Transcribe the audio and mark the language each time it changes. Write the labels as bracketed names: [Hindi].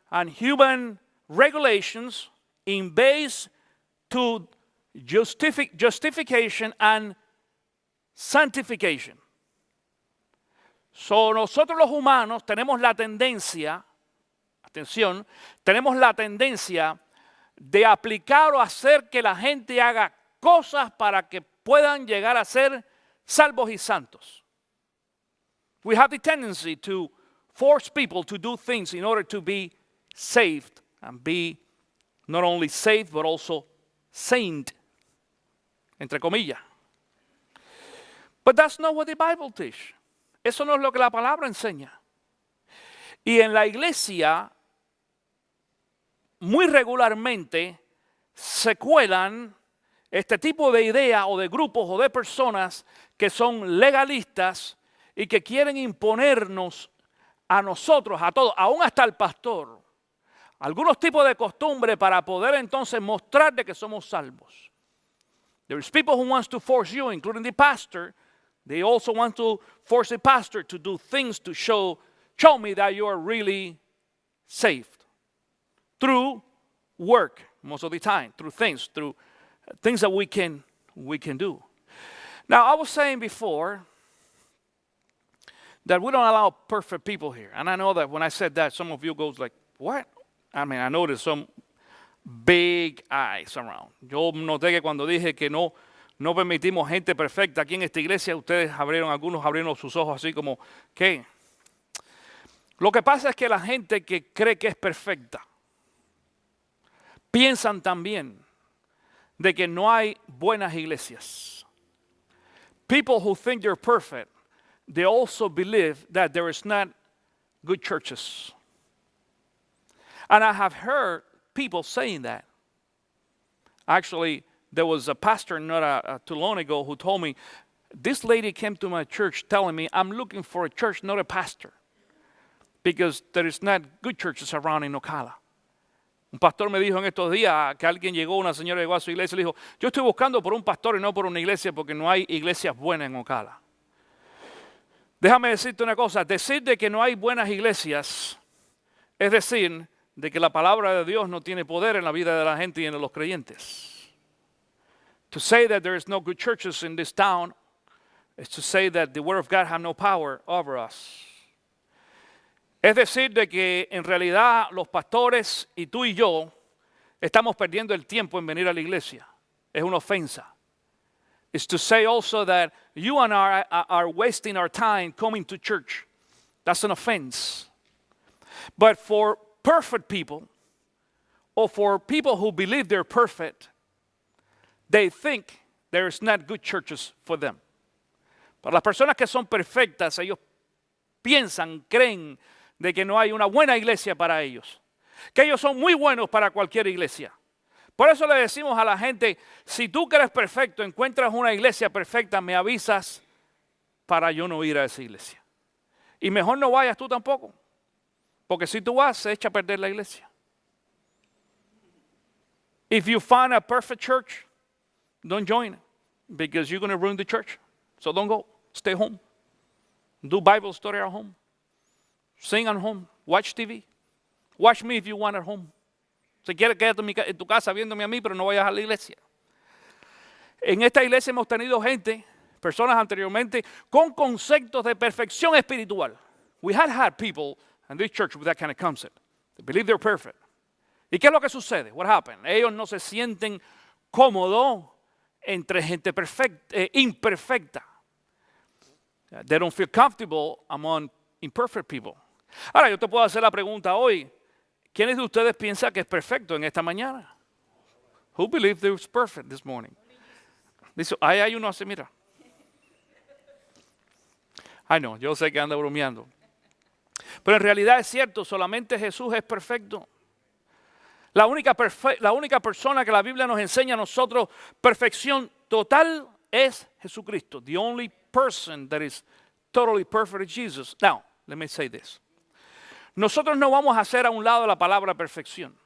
[English] and human regulations in base to justification and sanctification. [Spanish] So, nosotros los humanos tenemos la tendencia, atención, tenemos la tendencia de aplicar o hacer que la gente haga cosas para que puedan llegar a ser salvos y santos. [English] We have the tendency to force people to do things in order to be saved and be not only saved but also saint, [Spanish] entre comillas. [English] But that's not what the Bible teaches. [Spanish] Eso no es lo que la palabra enseña. Y en la iglesia, muy regularmente, se cuelan este tipo de ideas o de grupos o de personas que son legalistas y que quieren imponernos a nosotros, a todos, aún hasta al pastor, algunos tipos de costumbres para poder entonces mostrar de que somos salvos. [English] There's people who wants to force you, including the pastor. They also want to force the pastor to do things to show me that you are really saved. Through work, most of the time, through things that we can do. Now, I was saying before that we don't allow perfect people here. And I know that when I said that, some of you goes like, what? I mean, I noticed some big eyes around. [Spanish] Yo noté que cuando dije que no permitimos gente perfecta aquí en esta iglesia, algunos abrieron sus ojos así como, ¿qué? Lo que pasa es que la gente que cree que es perfecta, piensan también de que no hay buenas iglesias. [English] People who think they're perfect, they also believe that there is not good churches. And I have heard people saying that. Actually, there was a pastor not too long ago who told me, this lady came to my church telling me, I'm looking for a church, not a pastor, because there is not good churches around in Ocala. [Spanish] Un pastor me dijo en estos días que alguien llegó, una señora llegó a su iglesia y le dijo, yo estoy buscando por un pastor y no por una iglesia porque no hay iglesias buenas en Ocala. Déjame decirte una cosa, decir de que no hay buenas iglesias es decir de que la palabra de Dios no tiene poder en la vida de la gente y en los creyentes. [English] To say that there is no good churches in this town is to say that the word of God has no power over us. [Spanish] Es decir, de que en realidad los pastores y tú y yo estamos perdiendo el tiempo en venir a la iglesia. Es una ofensa. [English] It's to say also that you and I are wasting our time coming to church. That's an offense. But for perfect people, or for people who believe they're perfect, they think there's not good churches for them. [Spanish] Para las personas que son perfectas, ellos piensan, creen de que no hay una buena iglesia para ellos, que ellos son muy buenos para cualquier iglesia. Por eso le decimos a la gente, si tú que eres perfecto encuentras una iglesia perfecta, me avisas para yo no ir a esa iglesia. Y mejor no vayas tú tampoco, porque si tú vas, se echa a perder la iglesia. [English] If you find a perfect church, don't join it, because you're going to ruin the church. So don't go. Stay home. Do Bible study at home. Sing at home. Watch TV. Watch me if you want at home. [Spanish] Si quieres quédate en tu casa viéndome a mí, pero no vayas a la iglesia. En esta iglesia hemos tenido gente, personas anteriormente, con conceptos de perfección espiritual. [English] We had people in this church with that kind of concept. They believe they're perfect. [Spanish] ¿Y qué es lo que sucede? [English] What happened? [Spanish] Ellos no se sienten cómodos entre gente imperfecta. [English] They don't feel comfortable among imperfect people. [Spanish] Ahora, yo te puedo hacer la pregunta hoy. ¿Quiénes de ustedes piensan que es perfecto en esta mañana? [English] Who believes they was perfect this morning? [Spanish] Dice, ahí hay uno así, mira. Ay, no, yo sé que anda bromeando. Pero en realidad es cierto, solamente Jesús es perfecto. La única persona que la Biblia nos enseña a nosotros perfección total es Jesucristo. [English] The only person that is totally perfect is Jesus. Now, let me say this. [Spanish] Nosotros no vamos a hacer a un lado la palabra perfección.